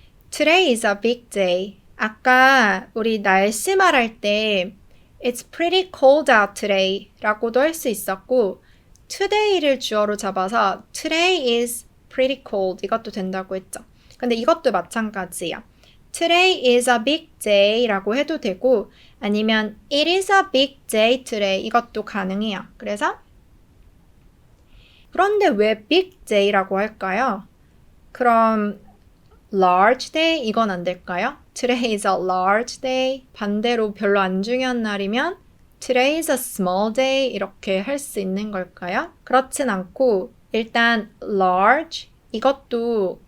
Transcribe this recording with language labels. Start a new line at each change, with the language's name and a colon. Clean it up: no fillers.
English: Today is a big day.
Korean: 아까 우리 날씨 말할 때
English: It's pretty cold out today
Korean: 라고도 할 수 있었고 today를 주어로 잡아서
English: Today is pretty cold
Korean: 이것도 된다고 했죠. 근데 이것도 마찬가지야.
English: Today is a big day
Korean: 라고 해도 되고 아니면
English: It is a big day today
Korean: 이것도 가능해요. 그래서 그런데 왜 big day라고 할까요? 그럼 large day 이건 안 될까요?
English: Today is a large day
Korean: 반대로 별로 안 중요한 날이면
English: Today is a small day
Korean: 이렇게 할 수 있는 걸까요? 그렇진 않고 일단 large 이것도